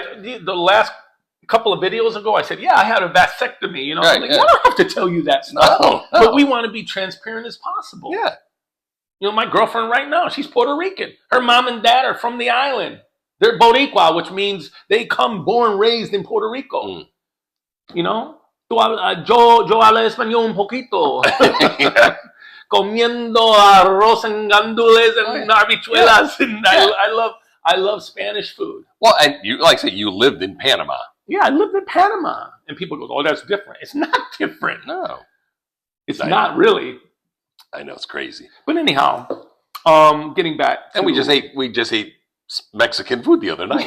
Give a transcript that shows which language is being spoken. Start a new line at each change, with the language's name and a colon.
English: The last couple of videos ago, I said, "Yeah, I had a vasectomy." Right, I don't have to tell you that stuff. No. But we want to be transparent as possible. Yeah. My girlfriend right now, she's Puerto Rican. Her mom and dad are from the island. They're Boricua, which means they come born, raised in Puerto Rico.
Spanish: Yo hablo español un poquito. Comiendo arroz en gandules
English: and
Spanish: habichuelas.
English: And I love Spanish food. Well, and like I said, you lived in Panama. Yeah, I lived in Panama. And people go, "Oh, that's different." It's not different. No. It's not really. I know, it's crazy. But anyhow, getting back. And we just ate Mexican food the other night.